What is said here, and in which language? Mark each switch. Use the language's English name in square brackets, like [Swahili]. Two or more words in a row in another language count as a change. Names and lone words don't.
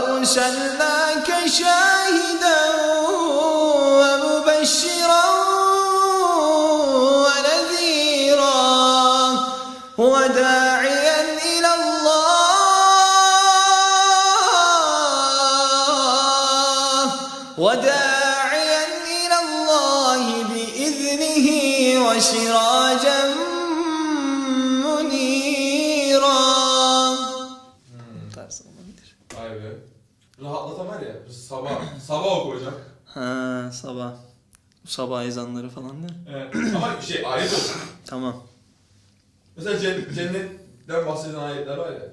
[Arabic] وأرسلناك شاهدا ومبشرا ونذيرا وداعيا إلى الله بإذنه وسراجا منيرا. [Turkish] Tarzı olabilir. Vay be. Rahatlatan var ya. Sabah oku hocam. Ha, sabah. Sabah ezanları falan değil mi? Evet. Ama ayet olsun. Tamam. Mesela cennetten bahseden ayetler var ya.